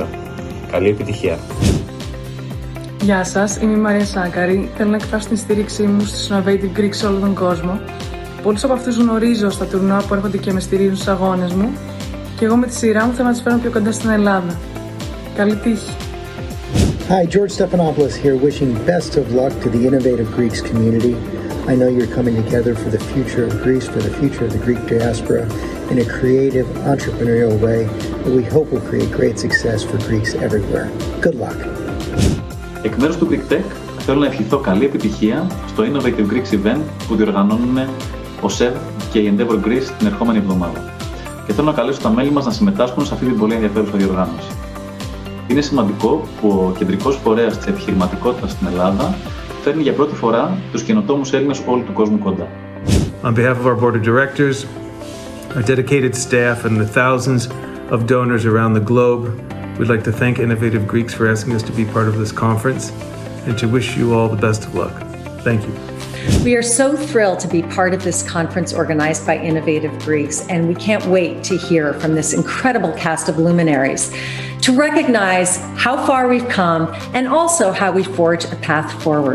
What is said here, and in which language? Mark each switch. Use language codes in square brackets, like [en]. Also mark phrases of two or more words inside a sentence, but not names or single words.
[el] Καλή επιτυχία! Γεια σας, είμαι η Μαρία Σάκαρη. Θέλω να εκφράσω την στήριξή μου στους Innovative Greeks σε όλο τον κόσμο. Πολλούς από αυτούς γνωρίζω στα τουρνουά που έρχονται και με στηρίζουν στους αγώνες μου. Και εγώ με τη σειρά μου θέλω να τις φέρω πιο κοντά στην Ελλάδα. Καλή τύχη! [en] Hi, George Stephanopoulos here, wishing best of luck to the Innovative Greeks community. I know you're coming together for the future of Greece, for the future of the Greek diaspora in a creative, entrepreneurial way that we hope will create great success for Greeks everywhere. Good luck! [el] Εκ μέρους του Greek Tech θέλω να ευχηθώ καλή επιτυχία στο Innovative Greeks event που διοργανώνουν ο SEV και η Endeavor Greece την ερχόμενη εβδομάδα. Και θέλω να καλέσω τα μέλη μας να συμμετάσχουν σε αυτή την πολύ ενδιαφέρουσα διοργάνωση. Είναι σημαντικό που ο κεντρικός φορέας της επιχειρηματικότητας στην Ελλάδα φέρνει για πρώτη φορά τους καινοτόμους Έλληνες όλου του κόσμου κοντά. [en] On behalf of our board of directors, our dedicated staff and the thousands of donors around the globe, we'd like to thank Innovative Greeks for asking us to be part of this conference and to wish you all the best of luck. Thank you. We are so thrilled to be part of this conference organized by Innovative Greeks, and we can't wait to hear from this incredible cast of luminaries to recognize how far we've come and also how we forge a path forward.